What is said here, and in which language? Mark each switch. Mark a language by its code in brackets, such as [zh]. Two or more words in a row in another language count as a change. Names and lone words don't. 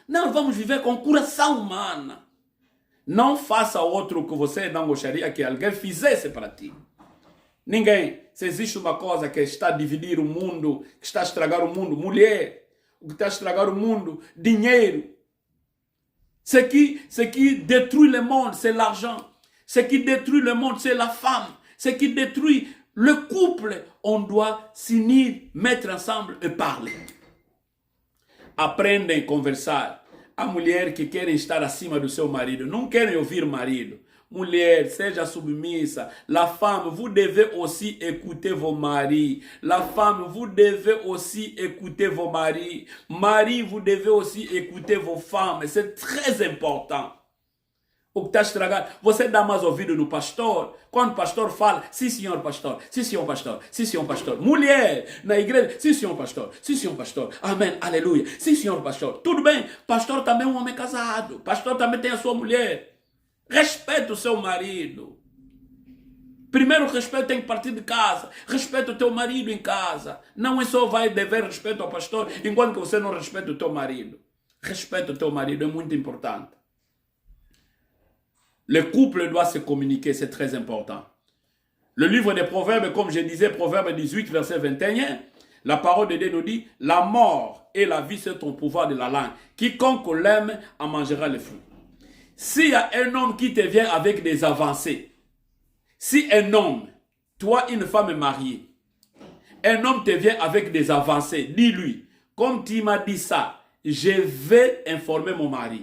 [pt] Não, vamos viver com coração humano. Não faça outro que você não gostaria que alguém fizesse para ti. Ninguém. Se existe uma coisa que está a dividir o mundo, que está a estragar o mundo, mulher. O que está a estragar o mundo, dinheiro. [fr] Ce qui détruit le monde, c'est l'argent. Ce qui détruit le monde, c'est la femme. Ce qui détruit le couple, on doit s'unir, mettre ensemble et parler. [pt] Aprendem a conversar. A mulher que querem estar acima do seu marido, não querem ouvir marido. Mulher, seja submissa. [fr] La femme, vous devez aussi écouter vos maris. La femme, vous devez aussi écouter vos maris. Mari, vous devez aussi écouter vos femmes. C'est très important. [pt] O que está estragado, você dá mais ouvido no pastor. Quando o pastor fala, sim senhor pastor, sim senhor pastor, sim senhor pastor. Mulher, na igreja, sim senhor pastor, sim senhor pastor, amém, aleluia, sim senhor pastor. Tudo bem, pastor também é um homem casado, pastor também tem a sua mulher. Respeita o seu marido. Primeiro o respeito tem que partir de casa. Respeita o teu marido em casa. Não é só vai dever respeito ao pastor enquanto que você não respeita o teu marido. Respeita o teu marido, é muito importante. [fr] Le couple doit se communiquer, c'est très important. Le livre des Proverbes, comme je disais, Proverbe 18, verset 21, la parole de Dieu nous dit, la mort et la vie, c'est ton pouvoir de la langue. Quiconque l'aime en mangera les fruits. S'il y a un homme qui te vient avec des avancées, si un homme, toi une femme mariée, un homme te vient avec des avancées, dis-lui, comme tu m'as dit ça, je vais informer mon mari.